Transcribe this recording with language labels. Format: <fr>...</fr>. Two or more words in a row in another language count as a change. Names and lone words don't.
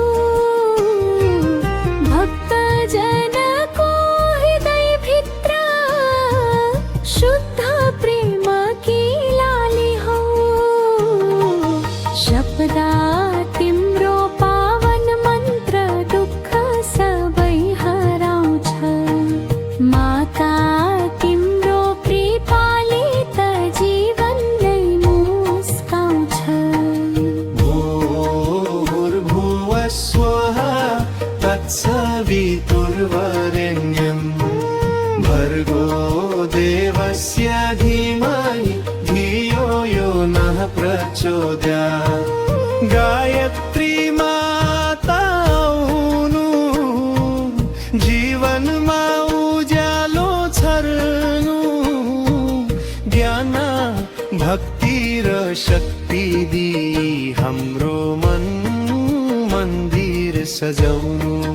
<ne>भक्त जन को हृदय भित्र</ne> <hi>शुद्ध प्रेम की लाली</hi> <ne>हौ शब्दा तिम्रो पावन मन्त्र दुःख सबै हराउँछ माता</ne> <sa>सवितुर्वरेण्यं भर्गो देवस्य धीमहि धियो यो नः प्रचोदयात्</sa> <ne>गायत्री माता हुनु जीवनमा उज्यालो छर्नु ज्ञान भक्ति र शक्ति दिई हाम्रो मन मन्दिर सजाउनु</ne>